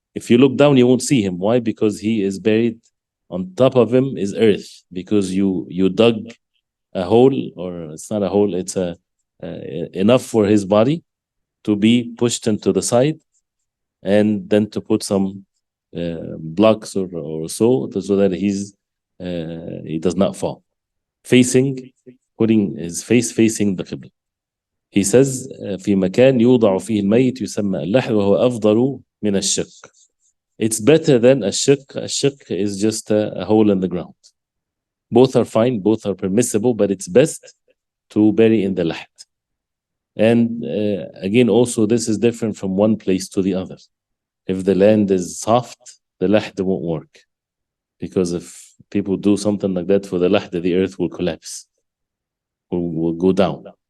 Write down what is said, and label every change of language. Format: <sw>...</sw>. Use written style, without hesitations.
<en>If you look down, you won't see him. Why? Because he is buried. On top of him is earth, because you dug a hole, or it's not a hole, it's enough for his body to be pushed into the side, and then to put some blocks or so that he does not fall. Putting his face facing the Qibla. He says</en> <ar>في مكان يوضع فيه الميت يسمى اللحد وهو أفضل من الشق.</ar> <en>It's better than الشق. الشق is just a hole in the ground. Both are fine, both are permissible, but it's best to bury in the lahd. And again, also this is different from one place to the other. If the land is soft, the lahd won't work, because if people do something like that for the lahd, the earth will collapse, will go down.</en>